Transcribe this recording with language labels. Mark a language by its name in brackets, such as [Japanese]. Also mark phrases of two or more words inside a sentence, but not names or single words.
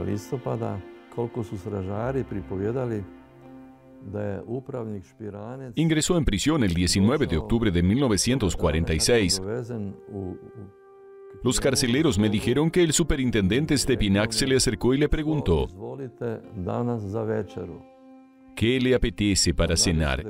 [Croatian] listopada, koliko su stražari pripovjedali da je upravnik Špiranec... [Spanish] Ingresó en prisión el 19 de octubre de 1946. Los carceleros me dijeron que el superintendente Stepinac se le acercó y le preguntó: ¿qué le apetece para cenar?